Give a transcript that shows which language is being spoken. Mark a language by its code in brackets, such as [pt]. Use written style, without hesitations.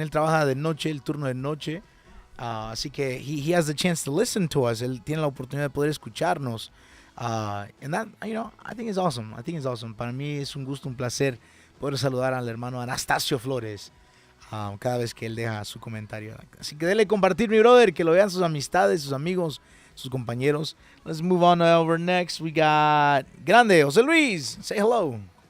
[es] Él trabaja de noche, el turno de noche. Así que [en] he has the chance to listen to us. [es] Él tiene la oportunidad de poder escucharnos. [en] And that, I think it's awesome. [es] Para mí es un gusto, un placer poder saludar al hermano Anastasio Flores. Cada vez que él deja su comentario. Así que dele compartir, mi brother, que lo vean sus amistades, sus amigos, sus compañeros. [en] Let's move on over next. We got Grande, José Luis. Say hello.